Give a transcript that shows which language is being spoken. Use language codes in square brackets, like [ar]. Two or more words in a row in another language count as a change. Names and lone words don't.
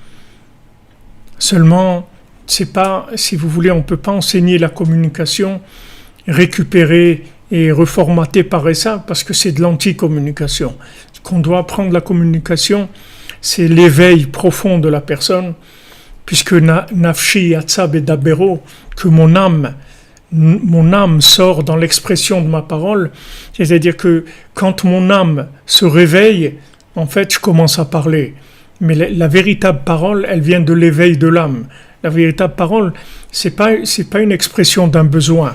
[fr] Seulement, c'est pas, si vous voulez, on ne peut pas enseigner la communication, récupérer et reformater par ça, parce que c'est de l'anti-communication. Ce qu'on doit apprendre la communication, c'est l'éveil profond de la personne, puisque [he] נפשי יצאה בדברו, [fr] que mon âme sort dans l'expression de ma parole, c'est-à-dire que quand mon âme se réveille, en fait, je commence à parler. Mais la véritable parole, elle vient de l'éveil de l'âme. La véritable parole, c'est pas une expression d'un besoin.